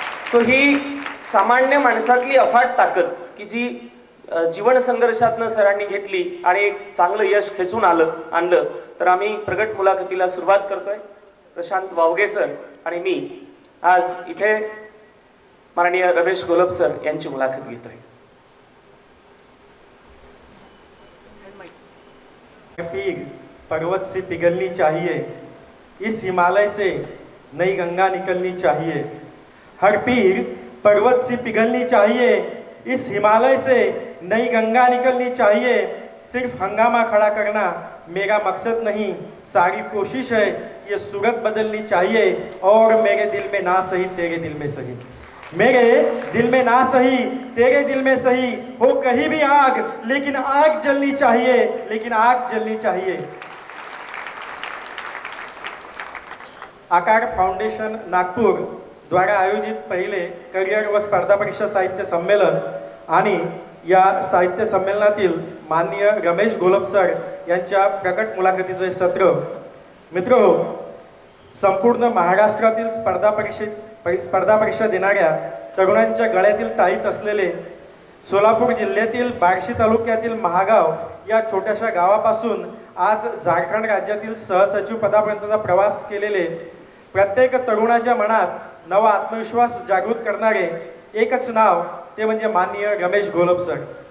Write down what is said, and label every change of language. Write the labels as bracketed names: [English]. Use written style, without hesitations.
[Marathi] So ही सामान्य माणसातली अफाट ताकद की जी जीवन संघर्षातनं सरांनी घेतली आणि एक चांगलं यश खेचून आणलं. तर आम्ही प्रगट मुलाखतीला सुरुवात करतोय. प्रशांत वावगे सर आणि मी आज इथे माननीय रमेश घोलप सर यांची मुलाखत घेतोय. [Hindi] पीर पर्वत से पिघलनी चाहिए, इस हिमालय से नई गंगा निकलनी चाहिए. हर पीर पर्वत सी पिघलनी चाहिए, इस हिमालय से नई गंगा निकलनी चाहिए। सिर्फ हंगामा खड़ा करना मेरा मकसद नहीं, सारी कोशिश है ये सूरत बदलनी चाहिए। और मेरे दिल में ना सही तेरे दिल में सही, मेरे दिल में ना सही तेरे दिल में सही, हो कहीं भी आग लेकिन आग जलनी चाहिए, लेकिन आग जलनी चाहिए। [Marathi] आकार फाउंडेशन नागपूर द्वारा आयोजित पहिले करिअर व स्पर्धा परीक्षा साहित्य संमेलन आणि या साहित्य संमेलनातील माननीय रमेश घोलप सर यांच्या प्रकट मुलाखतीचे सत्र। मित्रहो, संपूर्ण महाराष्ट्रातील स्पर्धा परीक्षा देणाऱ्या तरुणांच्या गळ्यातील ताईत असलेले सोलापूर जिल्ह्यातील बार्शी तालुक्यातील महागाव या छोट्याशा गावापासून आज झारखंड राज्यातील सहसचिव पदापर्यंतचा प्रवास केलेले, प्रत्येक तरुणाच्या मनात नवा आत्मविश्वास जागृत करणारे एकच नाव, ते म्हणजे माननीय रमेश घोलप सर।